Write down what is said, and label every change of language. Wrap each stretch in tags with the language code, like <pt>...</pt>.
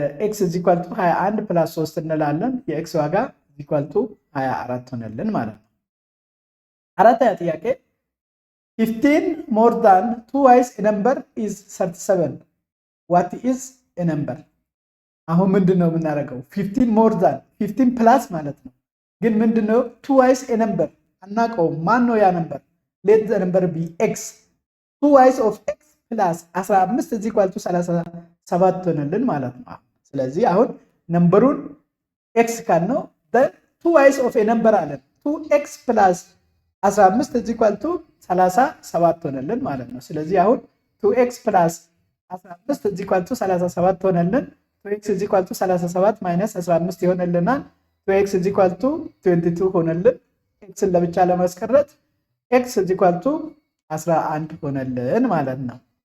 <en>x is equal to 21 plus 3</en> <am>እንላለን። የኤክስ ዋጋ</am> <en>is equal to 24</en> <am>ሆነልን ማለት ነው። አራተኛ ጥያቄ</am> <en>15 more than twice a number is 37 what is a number?</en> <am>አሁን ምንድነው የምናደርገው?</am> <en>15 more than 15 plus</en> <am>ማለት ነው። ግን ምንድነው</am> <en>twice a number</en> <am>አናቀው። ማን ነው ያ ነምበር?</am> <en>let the number be x twice of x plus 15 is equal to 37</en> <am>ሆነልን ማለት ነው። ስለዚህ አሁን ነምበሩን</am> <en>x</en> <am>ካልነው</am> <en>then twice of a number አለን 2x plus 15 is equal to 37</en> <am>ሆነልን ማለት ነው። ስለዚህ አሁን</am> <en>2x plus 15 is equal to 37 ሆነልን። 2x is equal to 37 minus 15</en> <am>ይሆንልናል።</am> <en>2x is equal to 22 ሆነልን።</en> <am>ኤክስን ለብቻ ለማስቀረት</am> <en>x is equal to 11 ሆነልን ማለት ነው።</en>